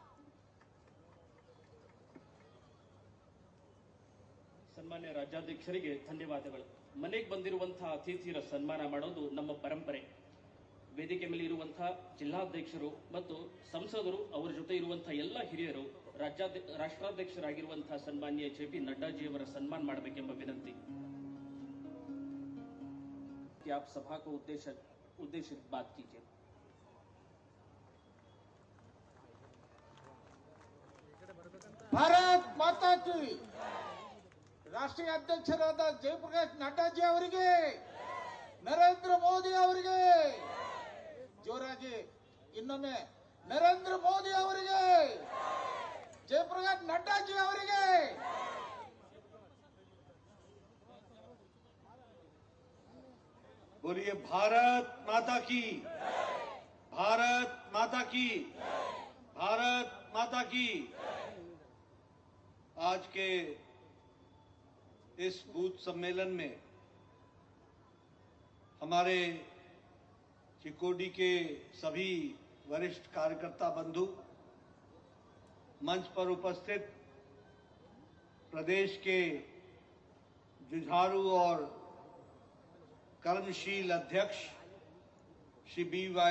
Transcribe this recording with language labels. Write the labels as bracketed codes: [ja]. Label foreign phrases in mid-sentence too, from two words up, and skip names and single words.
[kn] ಸನ್ಮಾನ್ಯ ರಾಜ್ಯಾಧ್ಯಕ್ಷರಿಗೆ ಧನ್ಯವಾದಗಳು. ಮನೆಗೆ ಬಂದಿರುವಂತಹ ಅತಿಥಿಯರ ಸನ್ಮಾನ ಮಾಡೋದು ನಮ್ಮ ಪರಂಪರೆ. ವೇದಿಕೆ ಮೇಲೆ ಇರುವಂತಹ ಜಿಲ್ಲಾಧ್ಯಕ್ಷರು ಮತ್ತು ಸಂಸದರು, ಅವರ ಜೊತೆ ಇರುವಂತಹ ಎಲ್ಲ ಹಿರಿಯರು, ರಾಷ್ಟ್ರಾಧ್ಯಕ್ಷರಾಗಿರುವಂತಹ ಸನ್ಮಾನ್ಯ ಜೆ.ಪಿ. ನಡ್ಡಾಜಿಯವರ ಸನ್ಮಾನ ಮಾಡಬೇಕೆಂಬ ವಿನಂತಿ. [hi] आप सभा को उद्देशित बात कीजिए. भारत माता की. [kn] ರಾಷ್ಟ್ರೀಯ ಅಧ್ಯಕ್ಷರಾದ ಜಯಪ್ರಕಾಶ್ ನಡ್ಡಾಜಿ ಅವರಿಗೆ, ನರೇಂದ್ರ ಮೋದಿ ಅವರಿಗೆ, ಜೋರಾಗಿ ಇನ್ನೊಮ್ಮೆ ನರೇಂದ್ರ ಮೋದಿ ಅವರಿಗೆ, ಜಯಪ್ರಕಾಶ್ ನಡ್ಡಾಜಿ ಅವರಿಗೆ. [hi] बोलिए भारत माता की, भारत माता की, भारत माता की. आज के इस बूथ सम्मेलन में हमारे चिकोडी के सभी वरिष्ठ कार्यकर्ता बंधु, मंच पर उपस्थित प्रदेश के जुझारू और कर्मशील अध्यक्ष श्री B.Y.